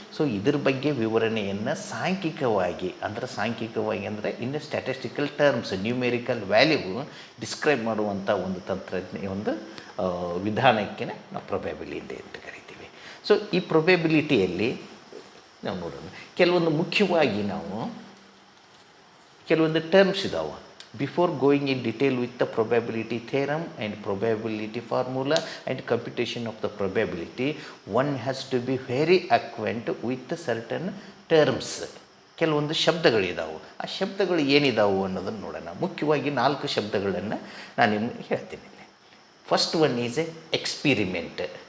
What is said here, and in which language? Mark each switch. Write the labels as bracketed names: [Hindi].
[Kannada] So ಇದ್ರ ಬಗ್ಗೆ ವಿವರಣೆಯನ್ನು ಸಾಂಖ್ಯಿಕವಾಗಿ ಅಂದರೆ [English] in statistical terms, [Kannada] numerical value describe ಮಾಡುವಂಥ ಒಂದು ಒಂದು ವಿಧಾನಕ್ಕೆ ನಾವು ಪ್ರೊಬ್ಯಾಬಿಲಿಟಿ ಅಂತ ಕರಿತೀವಿ. ಸೊ ಈ ಪ್ರೊಬ್ಯಾಬಿಲಿಟಿಯಲ್ಲಿ ನಾವು ನೋಡೋಣ. ಕೆಲವೊಂದು ಮುಖ್ಯವಾಗಿ ನಾವು ಕೆಲವೊಂದು ಟರ್ಮ್ಸ್ ಇದ್ದಾವೆ. [English] Before going in detail with the probability theorem and probability formula and computation of the probability, one has to be very acquainted with certain terms. [Kannada] ಕೆಲವೊಂದು ಶಬ್ದಗಳಿದ್ದಾವೆ. ಆ ಶಬ್ದಗಳು ಏನಿದಾವೆ ಅನ್ನೋದನ್ನು ನೋಡೋಣ. ಮುಖ್ಯವಾಗಿ 4 ಶಬ್ದಗಳನ್ನು ನಾನು ನಿಮಗೆ ಹೇಳ್ತೀನಿ. [English] First one is experiment.